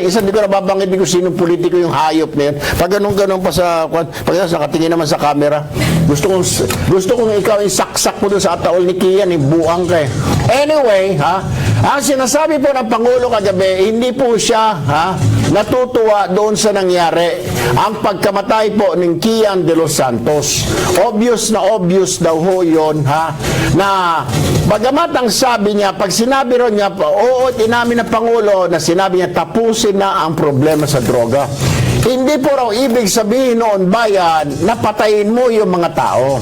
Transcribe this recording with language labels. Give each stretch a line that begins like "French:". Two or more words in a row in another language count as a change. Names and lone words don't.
Filipino: Isa, di ko nababanggit ko sinong politiko yung hayop na yan. Pag ganun-ganun pa pag nakatingin naman sa camera. Gusto kong ikaw yung saksak mo doon sa ataol ni Kian, buang ka eh. Anyway, ha? Ang sinasabi po ng Pangulo kagabi, hindi po siya natutuwa doon sa nangyari. Ang pagkamatay po ng Kian de los Santos. Obvious daw ho yun, na bagamat ang sabi niya, pag sinabi ron niya, oo, inamin ng Pangulo na sinabi niya, tapusin na ang problema sa droga. Hindi po raw ibig sabihin noon, bayan, na patayin mo yung mga tao.